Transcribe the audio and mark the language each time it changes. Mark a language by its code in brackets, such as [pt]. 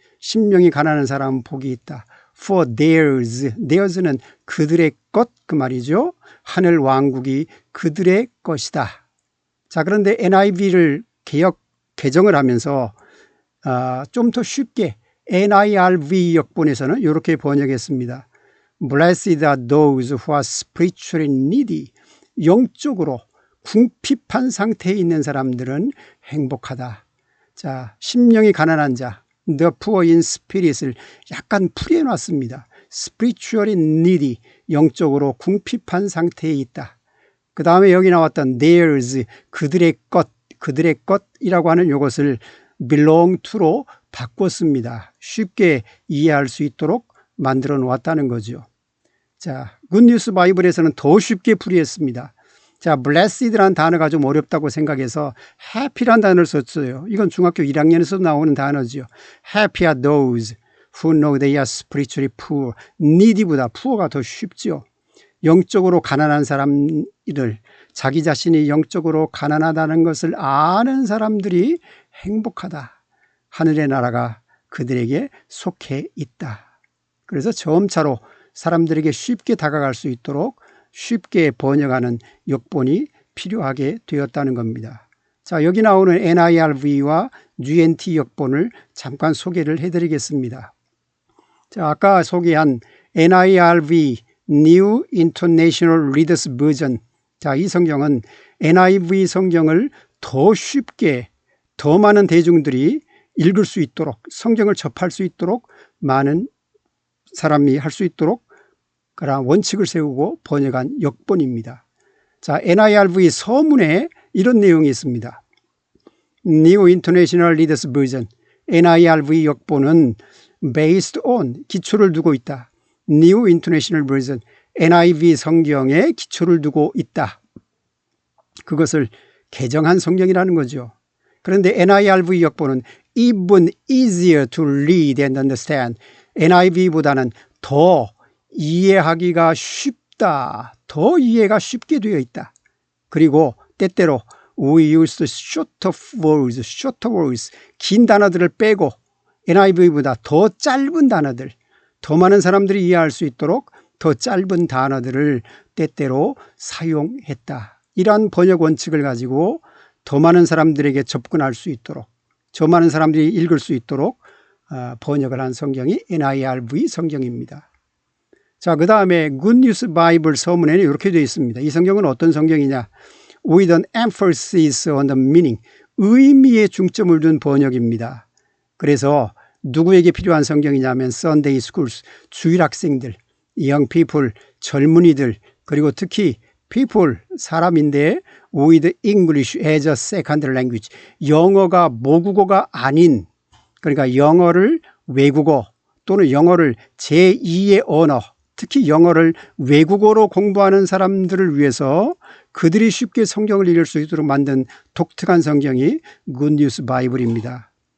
[ko] 심령이 가난한 사람은 복이 있다. For theirs는 그들의 것 그 말이죠. 하늘 왕국이 그들의 것이다. 자, 그런데 NIV를 개정을 하면서 좀 더 쉽게 NIRV 역본에서는 이렇게 번역했습니다. [en] Blessed are those who are spiritually needy. [ko] 영적으로 궁핍한 상태에 있는 사람들은 행복하다. 자, 심령이 가난한 자, the poor in spirit을 약간 풀이해 놨습니다. spiritually needy, 영적으로 궁핍한 상태에 있다. 그 다음에 여기 나왔던 theirs, 그들의 것이라고 하는 이것을 belong to로 바꿨습니다. 쉽게 이해할 수 있도록 만들어 놓았다는 거죠. 자, 굿뉴스 바이블에서는 더 쉽게 풀이했습니다. 자, blessed라는 단어가 좀 어렵다고 생각해서 happy라는 단어를 썼어요. 이건 중학교 1학년에서 나오는 단어죠. [en] Happy are those who know they are spiritually poor. [ko] needy보다 poor가 더 쉽죠. 영적으로 가난한 사람들, 자기 자신이 영적으로 가난하다는 것을 아는 사람들이 행복하다. 하늘의 나라가 그들에게 속해 있다. 그래서 점차로 사람들에게 쉽게 다가갈 수 있도록 쉽게 번역하는 역본이 필요하게 되었다는 겁니다. 자, 여기 나오는 NIRV와 GNT 역본을 잠깐 소개를 해드리겠습니다. 자, 아까 소개한 NIRV New International Reader's Version 자, 이 성경은 NIV 성경을 더 쉽게 더 많은 대중들이 읽을 수 있도록, 성경을 접할 수 있도록, 많은 사람이 할 수 있도록 그런 원칙을 세우고 번역한 역본입니다. 자, NIRV 서문에 이런 내용이 있습니다. New International Reader's Version, NIRV 역본은 based on, 기초를 두고 있다. New International Version, NIV 성경에 기초를 두고 있다. 그것을 개정한 성경이라는 거죠. 그런데 NIRV 역본은 [en] even easier to read and understand, [ko] NIV보다는 더 이해하기가 쉽다. 더 이해가 쉽게 되어 있다. 그리고 때때로 [en] we use shorter words, [ko] 긴 단어들을 빼고 NIV보다 더 짧은 단어들, 더 많은 사람들이 이해할 수 있도록 더 짧은 단어들을 때때로 사용했다. 이러한 번역 원칙을 가지고 더 많은 사람들에게 접근할 수 있도록, 더 많은 사람들이 읽을 수 있도록 번역을 한 성경이 NIRV 성경입니다. 자, 그 다음에 Good News Bible 서문에는 이렇게 되어 있습니다. 이 성경은 어떤 성경이냐? [en] With an emphasis on the meaning, [ko] 의미에 중점을 둔 번역입니다. 그래서 누구에게 필요한 성경이냐면 Sunday schools, 주일 학생들, young people, 젊은이들, 그리고 특히 people, 사람인데 [en] with English as a second language, [ko] 영어가 모국어가 아닌, 그러니까 영어를 외국어 또는 영어를 제2의 언어, 특히 영어를 외국어로 공부하는 사람들을 위해서 그들이 쉽게 성경을 읽을 수 있도록 만든 독특한 성경이 Good News Bible입니다.